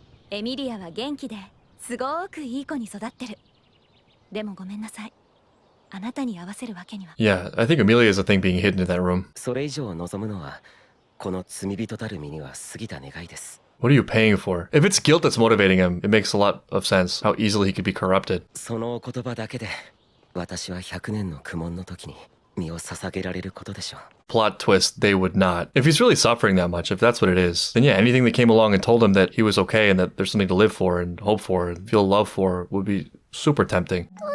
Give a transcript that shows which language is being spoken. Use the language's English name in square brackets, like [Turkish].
[Japanese] エミリアは元気ですごくいい子に育ってる。でもごめんなさい。あなたに合わせるわけには。 [English] Yeah, I think Emilia is a thing being hidden in that room. [Japanese] それ以上望むのはこの罪人たる身には過ぎた願いです。 [English] What are you paying for? If it's guilt that's motivating him, it makes a lot of sense how easily he could be corrupted. [Japanese] その言葉だけで私は100年の苦悶の時に身を捧げられることでしょう。 [English] Plot twist, they would not. If he's really suffering that much, if that's what it is, then yeah, anything that came along and told him that he was okay and that there's something to live for and hope for and feel love for would be super tempting.